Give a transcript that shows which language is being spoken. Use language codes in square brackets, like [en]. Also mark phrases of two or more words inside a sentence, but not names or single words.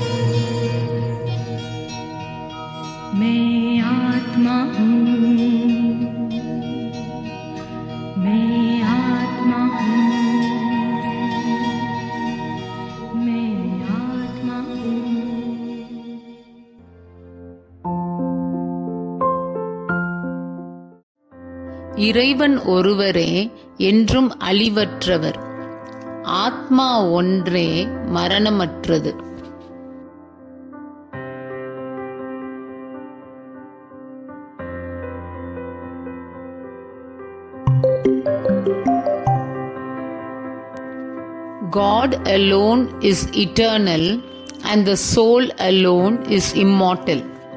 [hi] मैं आत्मा हूँ, मैं आत्मा हूँ, मैं आत्मा हूँ। [ta] இறைவன் ஒருவரே என்றும் அழிவற்றவர். ஆத்மா ஒன்றே மரணமற்றது. [en] God alone is eternal and the soul alone is immortal.